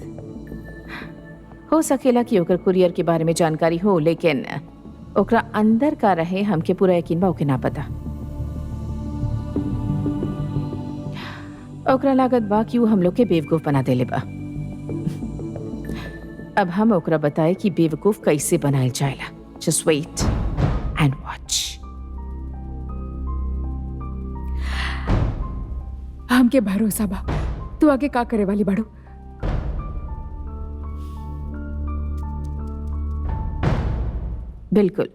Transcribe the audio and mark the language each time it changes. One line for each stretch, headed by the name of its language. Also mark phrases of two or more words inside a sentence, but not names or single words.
Bhojpuri: हो सकेला कि ओकर कुरियर के बारे में जानकारी हो, लेकिन ओकरा अंदर का रहे हमके पूरा यकीन बा ओके ना पता। ओकरा लागत बा कि वो हम लोग के बेवकूफ बना देले बा। अब हम ओकरा बताए कि बेवकूफ कैसे बनायल जाएला।
English: just wait and watch.
Bhojpuri: हमके भरोसा बा तू आगे का करे वाली बाड़ू। बिल्कुल।